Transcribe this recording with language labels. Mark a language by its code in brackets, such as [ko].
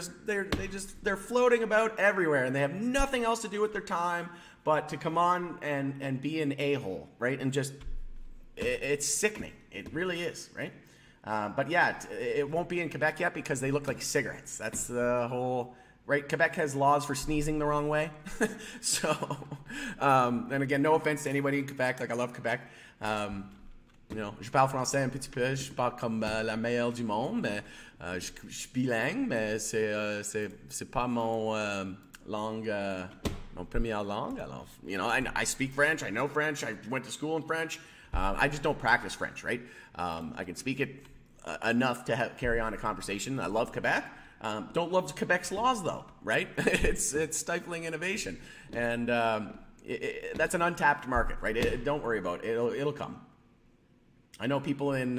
[en] They're floating about everywhere, and they have nothing else to do with their time but to come on and be an a-hole, right? And just it's sickening. It really is, right? But yeah, it won't be in Quebec yet because they look like cigarettes. That's the whole. Right, Quebec has laws for sneezing the wrong way. So, and again, no offense to anybody in Quebec. Like, I love Quebec. You know, [fr] je parle français un petit peu. Je parle comme la meilleure du monde, mais je suis bilingue, mais c'est pas mon langue, mon première langue. Alors, [en] you know, I speak French. I know French. I went to school in French. I just don't practice French, right? I can speak it enough to carry on a conversation. I love Quebec. Don't love Quebec's laws, though, right? It's stifling innovation, and that's an untapped market, right? Don't worry about it. It'll come. I know people in.